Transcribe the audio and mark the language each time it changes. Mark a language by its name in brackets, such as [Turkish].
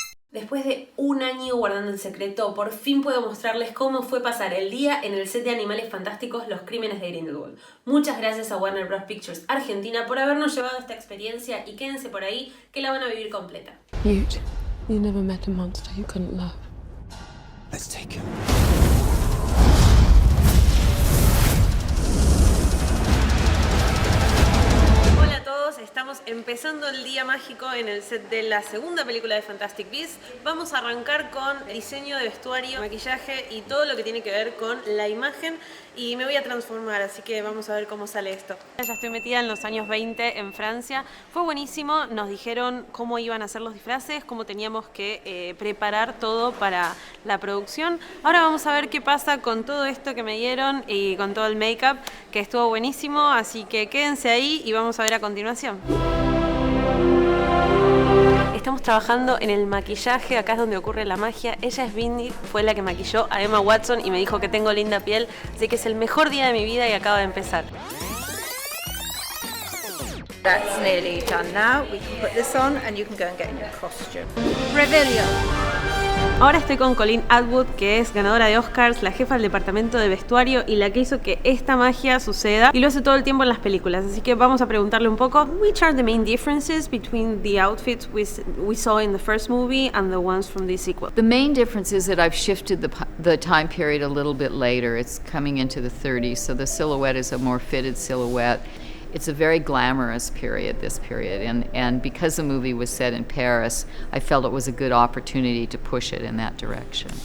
[Spanish] Después de un año guardando el secreto, por fin puedo mostrarles cómo fue pasar el día en el set de Animales Fantásticos, los Crímenes de Grindelwald. Muchas gracias a Warner Bros. Pictures Argentina por habernos llevado a esta experiencia y quédense por ahí que la van a vivir completa. [English] Newt, you never met a monster you couldn't love. Let's take him. [Spanish] Hola a todos, estamos empezando el día mágico en el set de la segunda película de Fantastic Beasts. Vamos a arrancar con diseño de vestuario, maquillaje y todo lo que tiene que ver con la imagen y me voy a transformar, así que vamos a ver cómo sale esto. Ya estoy metida en los años 20 en Francia, fue buenísimo, nos dijeron cómo iban a ser los disfraces, cómo teníamos que preparar todo para la producción. Ahora vamos a ver qué pasa con todo esto que me dieron y con todo el make-up, que estuvo buenísimo, así que quédense ahí y vamos a ver a continuación. Estamos trabajando en el maquillaje, acá es donde ocurre la magia. Ella es Bunty, fue la que maquilló a Emma Watson y me dijo que tengo linda piel, así que es el mejor día de mi vida y acaba de empezar. [English] That's nearly done now. We can put this on and you can go and get in your costume. Revelio. [Spanish] Ahora estoy con Colleen Atwood, que es ganadora de Oscars, la jefa del departamento de vestuario y la que hizo que esta magia suceda y lo hace todo el tiempo en las películas, así que vamos a preguntarle un poco [English] which are the main differences between the outfits we saw in the first movie and the ones from the sequel. The main difference is that I've shifted the time period a little bit later. It's coming into the 30s, so the silhouette is a more fitted silhouette. It's a very glamorous period, this period, and because the movie was set in Paris, I felt it was a good opportunity to push it in that direction.